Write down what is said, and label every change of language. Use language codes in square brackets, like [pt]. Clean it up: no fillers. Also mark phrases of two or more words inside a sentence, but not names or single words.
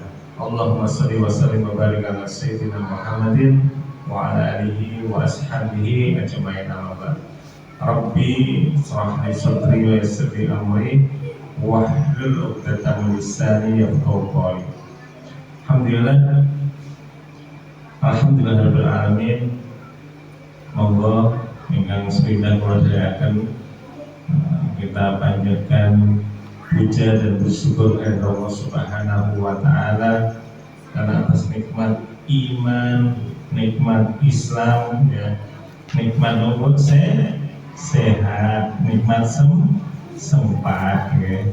[ar] اللهم صل وسلم وبارك على سيدنا محمد وعلى آله وأصحابه أجمعين أما بعد. رب اشرح لي صدري ويسر لي أمري واحلل عقدة من لساني يفقهوا قولي. الحمد لله رب العالمين. [jv] Monggo ingkang sepindah kula dherekaken [id] kita panjatkan puja dan bersyukur kepada [ar] Allah Subhanahu wa Ta'ala [id] karena atas nikmat iman, nikmat Islam, ya, nikmat umur sehat, nikmat sempat, ya.